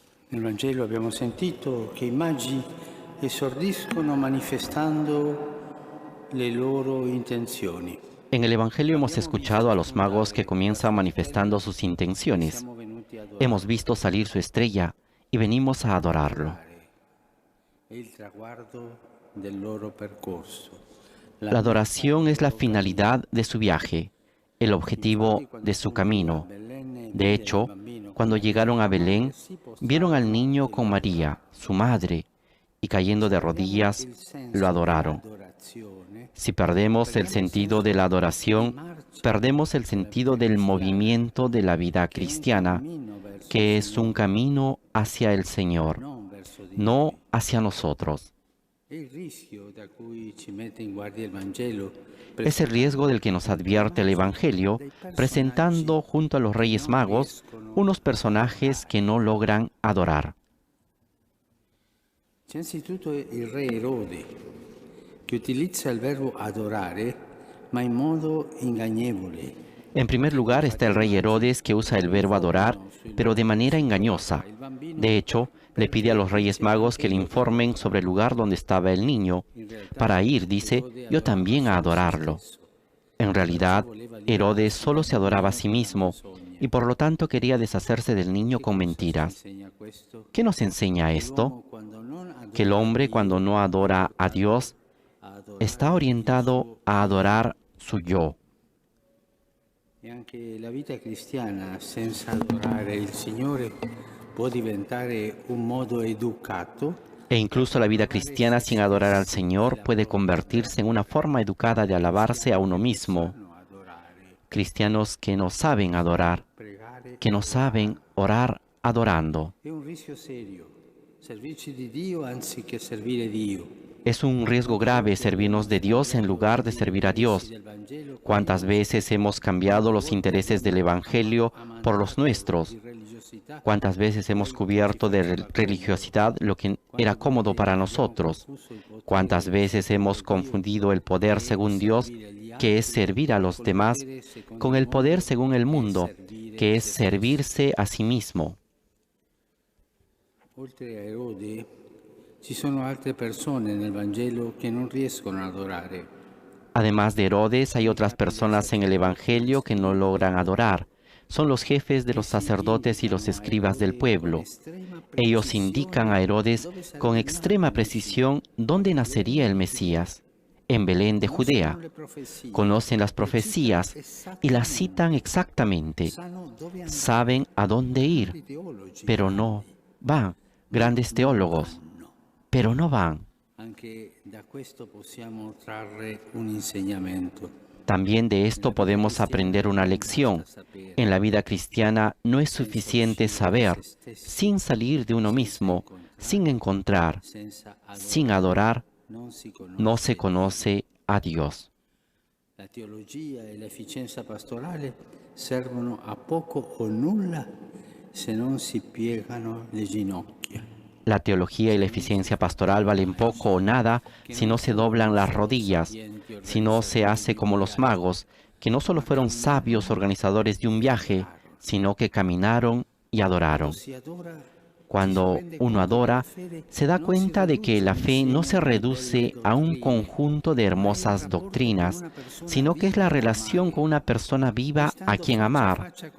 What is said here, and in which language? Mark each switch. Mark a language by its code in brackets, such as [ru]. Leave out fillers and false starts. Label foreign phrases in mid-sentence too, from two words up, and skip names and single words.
[it] Nel Vangelo abbiamo sentito che i magi esordiscono manifestando le loro intenzioni. [es] En el Evangelio hemos [it] Abbiamo visto [es] escuchado a los magos que [it] spuntare [es] comienzan [it] la [es] manifestando [it] stella [es] sus [it] e [es] intenciones. [it] siamo venuti ad [es] Hemos [it] adorare. [es] visto salir su estrella y venimos a adorarlo. [it] Adorare è il traguardo del loro percorso, la [es] La [it] meta [es] adoración [it] del [es] es la [it] loro cammino. [es] finalidad de su viaje, el objetivo [it] Infatti, quando [es] de su [it] giunti a [es] camino. [it] Belén e [es] De [it] videro il [es] hecho, [it] bambino con [es] cuando [it] Maria, [es] llegaron a [it] sua madre, [es] Belén, [it] si [es] vieron al [it] postrarono [es] niño [it] e lo [es] con María, [it] adorarono. [es] su madre, y cayendo [it] Se [es] de [it] perdiamo [es] rodillas, [it] il [es] lo [it] senso [es] adoraron. [it] dell'adorazione, [es] Si perdemos el [it] perdiamo il [es] sentido de la [it] senso di [es] adoración, [it] marcia [es] perdemos el [it] della [es] sentido [it] vita [es] del [it] cristiana, [es] movimiento de la vida [it] che è un [es] cristiana, [it] cammino verso il [es] que es un [it] Signore, [es] camino hacia el Señor, [it] non verso di [es] no [it] noi. [es] hacia nosotros. [it] È il rischio da cui ci mette in guardia il Vangelo, [es] Es el riesgo [it] presentando [es] del que nos [it] accanto ai [es] advierte el [it] magi [es] Evangelio, [it] dei personaggi [es] presentando junto a los [it] che [es] Reyes [it] non [es] Magos [it] riescono [es] unos [it] ad [es] personajes [it] adorare. [es] que no logran adorar. [it] C'è anzitutto il re Erode, che utilizza il verbo adorare, ma in modo ingannevole. [es] En primer lugar está el rey Herodes, que usa el verbo adorar, pero de manera engañosa. De hecho, le pide a los Reyes Magos que le informen sobre el lugar donde estaba el niño. Para ir, dice, yo también a adorarlo. En realidad, Herodes solo se adoraba a sí mismo y por lo tanto quería deshacerse del niño con mentiras. ¿Qué nos enseña esto? Que el hombre, cuando no adora a Dios, está orientado a adorar su yo. [it] E anche la vita cristiana senza adorare il Signore può diventare un modo educato [es] E incluso la vida cristiana sin adorar al Señor puede convertirse en una forma educada de alabarse a uno mismo. Cristianos que no saben adorar, [it] pregare. [es] que no saben orar adorando. [it] È un rischio serio, servirci di Dio anziché servire Dio. [es] Es un riesgo grave servirnos de Dios en lugar de servir a Dios. ¿Cuántas veces hemos cambiado los intereses del Evangelio por los nuestros? ¿Cuántas veces hemos cubierto de religiosidad lo que era cómodo para nosotros? ¿Cuántas veces hemos confundido el poder según Dios, que es servir a los demás, con el poder según el mundo, que es servirse a sí mismo? [it] Oltre a Erode, ci sono altre persone nel Vangelo che non riescono ad adorare. [es] Además de Herodes, hay otras personas en el Evangelio que no logran adorar. Son los jefes de los sacerdotes y los escribas del pueblo. Ellos indican a Herodes con extrema precisión dónde nacería el Mesías, en Belén de Judea. Conocen las profecías y las citan exactamente. Saben a dónde ir, pero no van. Grandes teólogos, pero no van. [it] Anche da questo possiamo trarre un insegnamento. [es] También de esto podemos aprender una lección. En la vida cristiana no es suficiente saber, sin salir de uno mismo, sin encontrar, sin adorar, no se conoce a Dios. [it] La teologia e l'efficienza pastorale servono a poco o nulla se non si piegano le ginocchia. [es] La teología y la eficiencia pastoral valen poco o nada si no se doblan las rodillas, si no se hace como los magos, que no solo fueron sabios organizadores de un viaje, sino que caminaron y adoraron. Cuando uno adora, se da cuenta de que la fe no se reduce a un conjunto de hermosas doctrinas, sino que es la relación con una persona viva a quien amar.